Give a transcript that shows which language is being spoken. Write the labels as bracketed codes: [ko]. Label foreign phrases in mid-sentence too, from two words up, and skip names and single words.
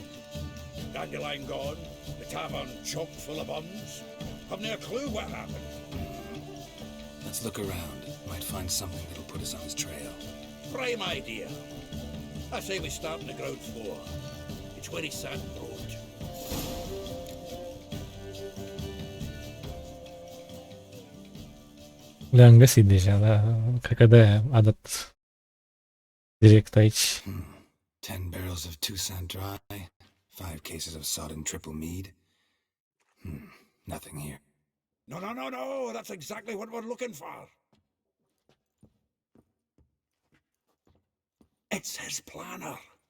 [en] Dandelion gone, the tavern chock full of bums. Haven't a clue what happened. Let's look around. Might find something that'll put us on his trail. Prime idea. I say we start on the ground floor. It's where he sat and wrote. [ro] Le-am găsit deja, dar cred că de-aia a dat direct aici. [en] 10 barrels of Toussaint Dry, 5 cases of sodden triple mead. Nothing here. No. That's exactly what we're looking for. It's his planner.